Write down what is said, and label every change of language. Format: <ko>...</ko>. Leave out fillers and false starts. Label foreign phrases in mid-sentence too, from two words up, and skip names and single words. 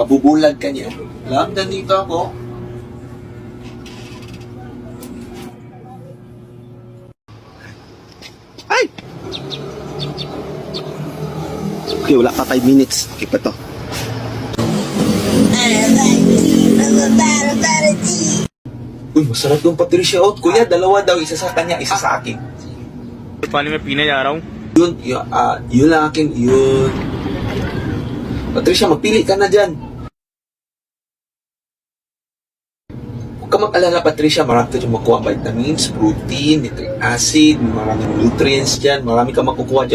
<tl>Mabubulag ka niya. Love, nandito ako. Ay! Okay, wala pa 5 minutes. Okay pa to. Uy, masarap yung Patricia out. Kuya, 2 daw. Isa sa kanya, isa sa akin.</tl> <hi>पानी में पीने जा रहा हूँ.</hi> <tl>Yun lang akin. Yun. Patricia, magpili ka na dyan. Huwag ka mag-alala, Patricia. Marami ka dyan makuha vitamins, protein,</tl> <en>nitric acid,</en> <tl>maraming nutrients dyan. Marami ka makukuha dyan.</tl>